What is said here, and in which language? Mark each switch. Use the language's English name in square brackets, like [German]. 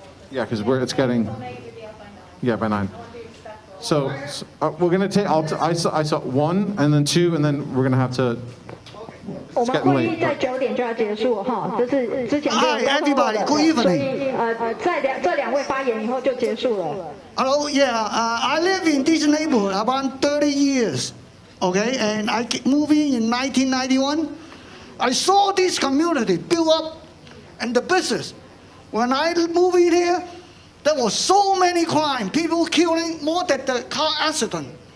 [English] Yeah, because it's getting, by 9. So we're going to take, I saw 1 and then 2, and then we're going to have to, [Chinese] 我们会议在9点就要结束哈，这是之前就有沟通的，所以在这2位发言以后就结束了。 [English] Hello, I live in this neighborhood about 30 years, okay, and I moved in 1991. I saw this community build up and the business. When I moved in here, there was so many crime, people killing more than the car accident.